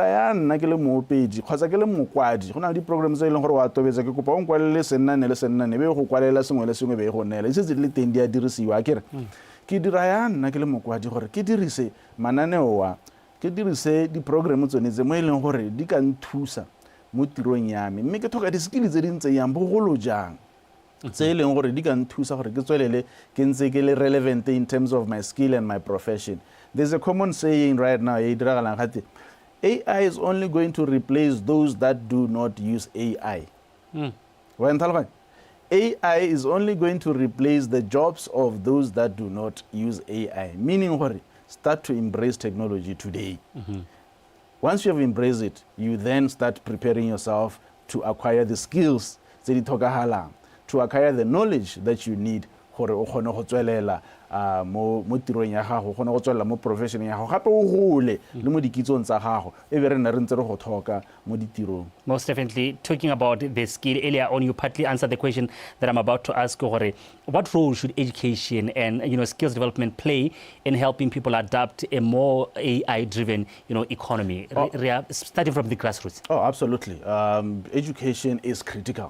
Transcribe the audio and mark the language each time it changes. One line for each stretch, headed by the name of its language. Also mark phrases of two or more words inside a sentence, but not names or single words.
Tswana: ya nna ke le moopedi kgotsa ke le mokwadi go na le di-programs tse e leng gore wa tobetsa ke kopa o nkwalele sennane be go kwalela sengwe le sengwe be e go neela se le teng di a dirisiwa a kere ke dira ya nna ke le mokwadi gore ke dirise mananeo ke dirise di-program tsone tse mo e leng gore di ka nthusa mo tirong ya me mme ke thoka di-skill tse di ntse yang bogolo jang tse e leng gore di ka nthusa gore ke tswelele ke ntse ke le
English: relevant in terms of my skill and my profession. There's a common saying right now, AI is only going to replace those that do not use AI. AI is only going to replace the jobs of those that do not use AI, meaning start to embrace technology today. Once you have embraced it, you then start preparing yourself to acquire the skills, to acquire the knowledge that you need
Tswana: gore o kgone go tswelela mo tirong ya gago gone go tswelela mo profession ya gago gape o gole le mo dikitsong tsa gago e be re nna re ntse re go thoka mo ditirong.
English: Most definitely. Talking about the skill, earlier on you partly answered the question that I'm about to ask. What role should education and skills development play in helping people adapt a more AI-driven economy, starting from the grassroots? Oh, absolutely. Education is critical.